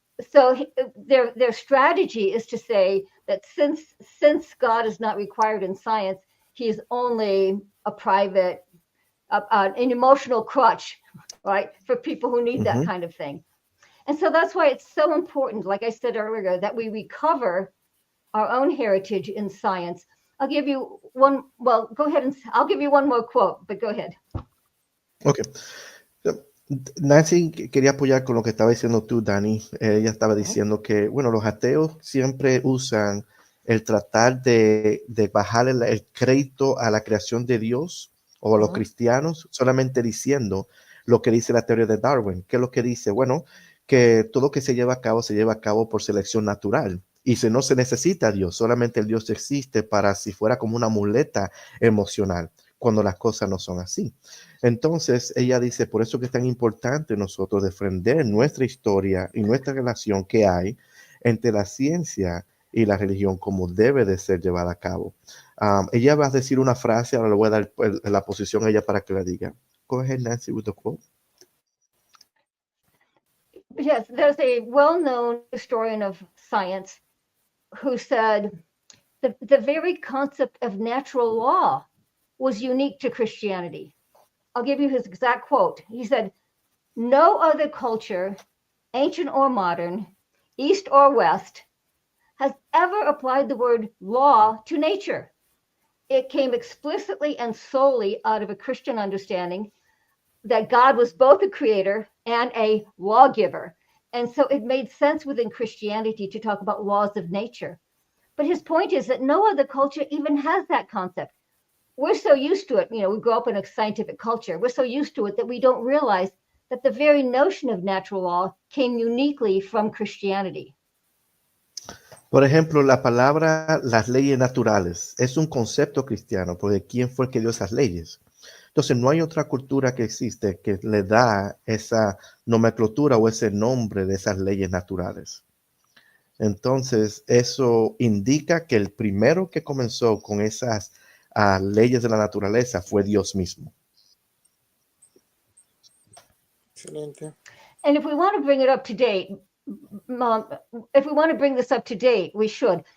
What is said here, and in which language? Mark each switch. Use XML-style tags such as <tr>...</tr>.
<en>So their strategy is to say that since God is not required in science, he is only a private, an emotional crutch, right, for people who need that kind of thing. And so that's why it's so important, like I said earlier, that we recover our own heritage in science. I'll give you one, well, go ahead and I'll give you one more quote, but go ahead. Okay.</en> <es>Nancy quería apoyar con lo que estaba diciendo tú, Dani. Ella estaba diciendo que, bueno, los ateos siempre usan el tratar de bajar el crédito a la creación de Dios o a los cristianos, solamente diciendo lo que dice la teoría de Darwin. ¿Qué es lo que dice? Bueno, que todo lo que se lleva a cabo por selección natural. Y si no se necesita a Dios, solamente el Dios existe para si fuera como una muleta emocional, cuando las cosas no son así. Entonces, ella dice, por eso que es tan importante nosotros defender nuestra historia y nuestra relación que hay entre la ciencia y la religión, como debe de ser llevada a cabo. Ella va a decir una frase, ahora le voy a dar la posición a ella para que la diga.</es> <en>Go ahead, Nancy, with the quote. Yes, there's a well-known historian of science who said the very concept of natural law was unique to Christianity. I'll give you his exact quote. He said, "No other culture, ancient or modern, east or west, has ever applied the word law to nature. It came explicitly and solely out of a Christian understanding that God was both a creator and a lawgiver. And so it made sense within Christianity to talk about laws of nature." But his point is that no other culture even has that concept. We're so used to it. You know, we grow up in a scientific culture. We're so used to it that we don't realize that the very notion of natural law came uniquely from Christianity.</en> <es>Por ejemplo, la palabra las leyes naturales es un concepto cristiano, porque ¿quién fue el que dio esas leyes? Entonces, no hay otra cultura que existe que le da esa nomenclatura o ese nombre de esas leyes naturales. Entonces, eso indica que el primero que comenzó con esas leyes de la naturaleza fue Dios mismo. Excelente.</es> <en>And if we want to bring it up to date, if we want to bring this up to date, we should.</en>